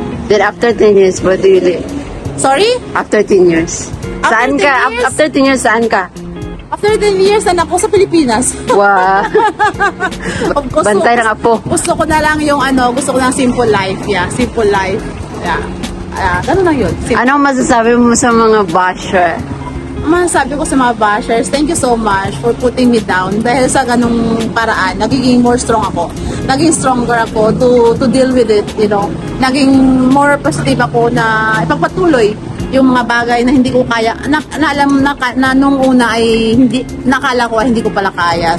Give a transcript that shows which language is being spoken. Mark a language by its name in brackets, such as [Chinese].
[English] Then after 10 years, what do you do? Sorry? After 10 years. [Filipino] Saan [English] 10 [Filipino] ka? [English] years? After 10 years, [Filipino] saan ka? [English] After 10 years, [Filipino] na ako sa Pilipinas. Wow. Bantay ng apo. Gusto ko na lang gusto ko lang [English] simple life, yeah. Simple life, yeah. [Filipino] Ganun lang yun. Anong masasabi mo sa mga basher? Masasabi ko sa mga bashers, [English] thank you so much for putting me down. [Filipino] Dahil sa ganung paraan, nagiging [English] more strong [Filipino] ako. Naging [English] stronger ako to deal with it, you know. [Filipino] Naging more positive ako na ipagpatuloy yung mga bagay na hindi ko kaya, na alam na nung una ay nakala ko ay hindi ko pala kaya.